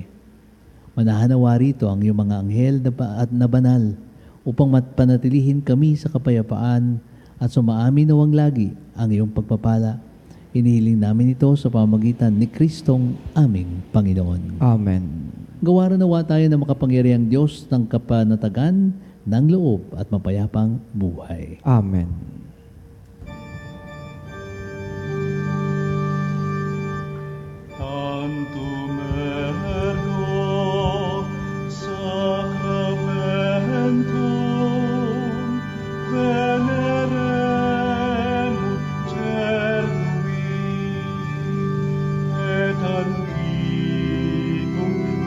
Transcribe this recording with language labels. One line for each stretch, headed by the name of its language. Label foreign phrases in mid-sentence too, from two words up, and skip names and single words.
Filipino: Manahanawa rito ang iyong mga anghel na banal upang panatilihin kami sa kapayapaan at sumaamin nawang lagi ang iyong pagpapala. Hinihiling namin ito sa pamagitan ni Kristong aming Panginoon. Amen. Gawaran nawa tayo ng makapangyarihang Diyos ng kapanatagan, ng loob at mapayapang buhay. Amen.
Latin: Tantum ergo sacramentum veneremur cernui et antiquum